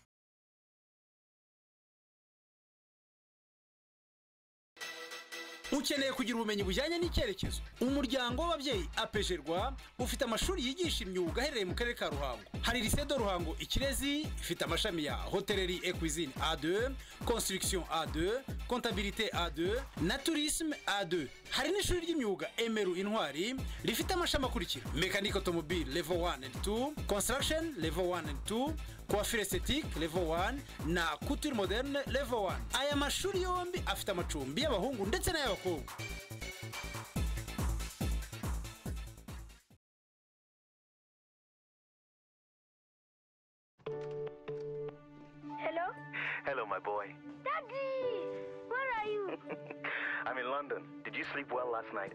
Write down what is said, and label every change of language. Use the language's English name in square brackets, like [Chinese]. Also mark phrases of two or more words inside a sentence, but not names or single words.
[Kinyarwanda] Ukeneye kugira ubumenyi bujyanye n'icyerekezo. Umuryango w'ababyeyi apejerwa ufite amashuri yigisha imyuga aherereye mu karere ka Ruhango. Hari Lycée de Ruhango Ikirezi ifite amashami ya [French] Hotellerie et Cuisine [Kinyarwanda] A2, Construction A2, Comptabilité A2 na Tourisme A2. Hari n'ishuri ry'imyuga Emeru Intwari rifite amashami akurikira: [French] Mécanique automobile [English] level 1 and 2, Construction level 1 and 2, [French] Coiffure esthétique level 1 na Couture moderne level 1. [Kinyarwanda] Aya mashuri yombi afite amacumbi y'abahungu ndetse n'ay'abakobwa. [English] Hello? Hello, my boy. Daddy! Where are you? I'm in London. Did you sleep well last night?